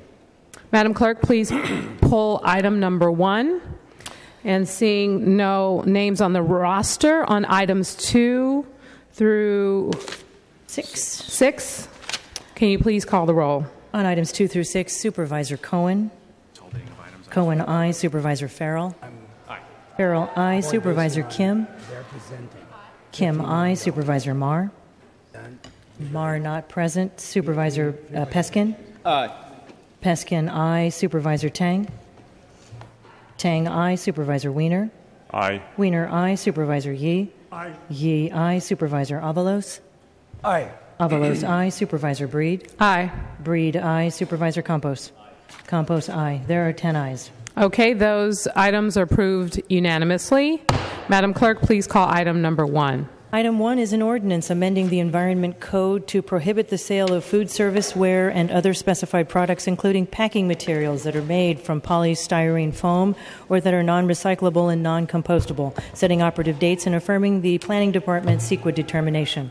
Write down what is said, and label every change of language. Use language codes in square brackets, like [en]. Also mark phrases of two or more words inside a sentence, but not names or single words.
[en] Madam Clerk, please pull item number 1. And seeing no names on the roster on items 2 through 6, can you please call the roll? On items 2 through 6, Supervisor Cohen. Cohen, aye. Supervisor Farrell. Aye. Farrell, aye. Supervisor Kim. Kim, aye. Supervisor Marr. Marr not present. Supervisor Peskin. Aye. Peskin, aye. Supervisor Tang. Tang, aye. Supervisor Wiener. Aye. Wiener, aye. Supervisor Yee. Aye. Yee, aye. Supervisor Avalos. Aye. Avalos, aye. Supervisor Breed. Aye. Breed, aye. Supervisor Campos. Campos, aye. There are 10 ayes. Okay, those items are approved unanimously. Madam Clerk, please call item number 1. Item 1 is an ordinance amending the Environment Code to prohibit the sale of food serviceware and other specified products, including packing materials that are made from polystyrene foam or that are non-recyclable and non-compostable, setting operative dates and affirming the Planning Department's CEQA determination.